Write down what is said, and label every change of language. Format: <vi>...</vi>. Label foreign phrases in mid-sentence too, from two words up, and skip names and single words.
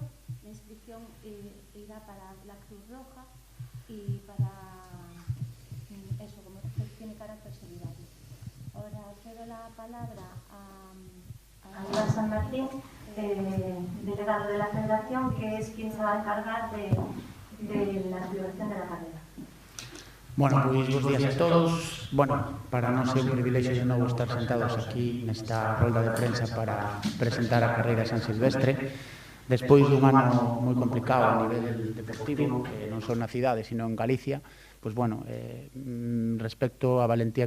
<es>La inscripción irá para la Cruz Roja y para eso, como tiene carácter solidario. Ahora cedo la palabra a Iván San Martín, delegado de la Federación, que es quien se va a encargar de la celebración de la carrera. Bueno,</es> <gl>pois bons días a todos. Bueno, para nós é un privilexio de novo estar sentados aquí nesta rolda de prensa para presentar a carreira San Silvestre. Despois dun ano moi complicado a nivel deportivo, non só na cidade, sino en Galicia, pois bueno, respecto á valentía</gl>